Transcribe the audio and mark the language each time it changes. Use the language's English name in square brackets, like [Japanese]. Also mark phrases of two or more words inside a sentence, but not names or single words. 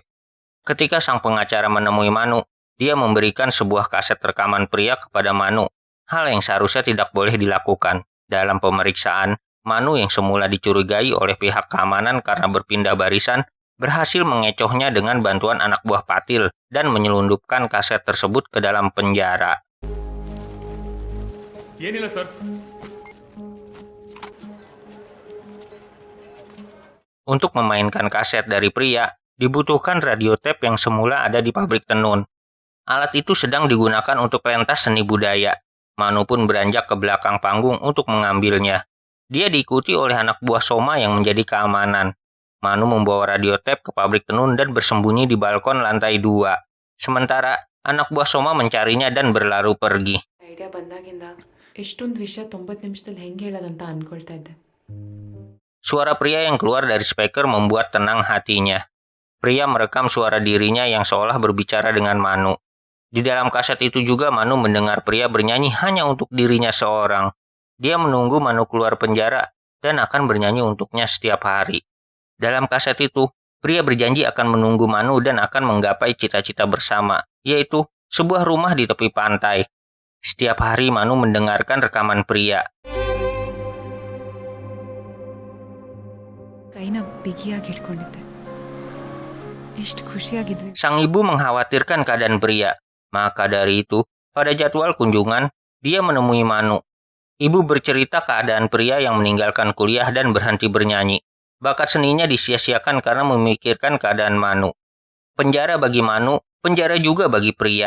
[Indonesian] Ketika sang pengacara menemui Manu, dia memberikan sebuah kaset rekaman pria kepada Manu. Hal yang seharusnya tidak boleh dilakukan. Dalam pemeriksaan, Manu yang semula dicurigai oleh pihak keamanan karena berpindah barisan, berhasil mengecohnya dengan bantuan anak buah Patil dan menyelundupkan kaset tersebut ke dalam penjara. [Kannada] ಏನಿಲ್ಲ ಸರ್ [Indonesian] Untuk memainkan kaset dari pria, dibutuhkan [English] radio tape [Indonesian] yang semula ada di pabrik tenun. Alat itu sedang digunakan untuk pentas seni budaya. Manu pun beranjak ke belakang panggung untuk mengambilnya. Dia diikuti oleh anak buah Soma yang menjadi keamanan. Manu membawa [English] radio tape [Indonesian] ke pabrik tenun dan bersembunyi di balkon lantai 2. Sementara, anak buah Soma mencarinya dan berlalu pergi. [Kannada] ಐಡಿಯಾ ಬಂದಾಗಿಂದ ಎಷ್ಟೊಂದು ವಿಷಯ 90 ನಿಮಿಷದಲ್ಲಿ ಹೆಂಗೆ ಹೇಳೋದಂತ ಅನ್ಕೊಳ್ತಾ ಇದ್ದೆ. [Indonesian] Suara pria yang keluar dari speaker membuat tenang hatinya. Pria merekam suara dirinya yang seolah berbicara dengan Manu. Di dalam kaset itu juga Manu mendengar pria bernyanyi hanya untuk dirinya seorang. Dia menunggu Manu keluar penjara dan akan bernyanyi untuknya setiap hari. Dalam kaset itu, pria berjanji akan menunggu Manu dan akan menggapai cita-cita bersama, yaitu sebuah rumah di tepi pantai. Setiap hari Manu mendengarkan rekaman pria. [Kannada] ಕೈನ ಬಿಗಿಯಾಗಿ ಹಿಡ್ಕೊಂಡಿದ್ದೆ ಎಷ್ಟು ಖುಷಿಯಾಗಿದ್ವಿ. [Indonesian] Sang ibu mengkhawatirkan keadaan pria. Maka dari itu, pada jadwal kunjungan, dia menemui Manu. Ibu bercerita keadaan pria yang meninggalkan kuliah dan berhenti bernyanyi. Bakat seninya disia-siakan karena memikirkan keadaan Manu. Penjara bagi Manu, penjara juga bagi pria.